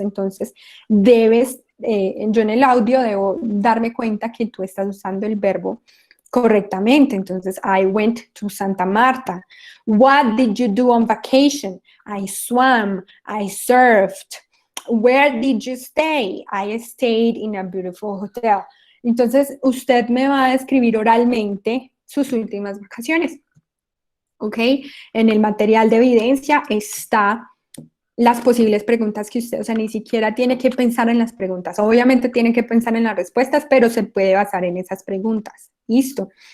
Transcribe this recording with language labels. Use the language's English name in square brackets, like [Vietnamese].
[Spanish] Entonces, yo en el audio debo darme cuenta que tú estás usando el verbo correctamente. [English] Entonces, I went to Santa Marta. What did you do on vacation? I swam, I surfed. Where did you stay? I stayed in a beautiful hotel. [Spanish] Entonces, usted me va a describir oralmente sus últimas vacaciones. ¿Ok? En el material de evidencia está las posibles preguntas que usted, o sea, ni siquiera tiene que pensar en las preguntas. Obviamente tiene que pensar en las respuestas, pero se puede basar en esas preguntas. Listo.